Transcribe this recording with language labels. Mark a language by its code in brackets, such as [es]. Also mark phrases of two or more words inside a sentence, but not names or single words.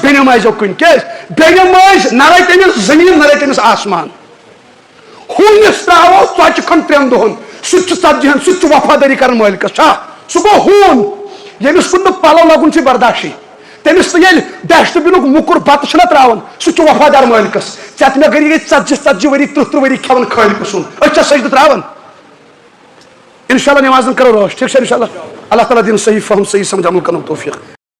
[ks] بیٚنہِ ماجیو کٕنۍ کیٛازِ بیٚنہِ ماجہِ نہ رَٹہِ أمِس زٔمیٖن نہ رَٹہِ أمِس آسمان ہوٗنِس ترٛاوو ژۄچہِ کھٔنٛڈ 3 دۄہن سُہ تہِ چھُ 40 سُہ تہِ چھُ وفادٲری کران مٲلکس چھا سُہ گوٚو ہوٗن ییٚمِس کُن نہٕ پلو لگُن چھُ برداشی تٔمِس تہِ ییٚلہِ ڈسٹہٕ بِنُک موٚکُر بتہٕ چھُنہ تراوان سُہ چھُ وفادار مٲلکس ژےٚ تہِ مےٚ گٔے 40 ؤری 30 ؤری کھٮ۪وان خٲلقہٕ سُنٛد أسۍ چھا سجدٕ تراوان [ar] انشاء اللہ [ks] نمازن کرو رٲچھ ٹھیٖک چھا [ar] انشاء اللہ اللہ تعالیٰ [ks] دِن صحیح فہم صحیح سمجھ عمل کرنُک توفیٖق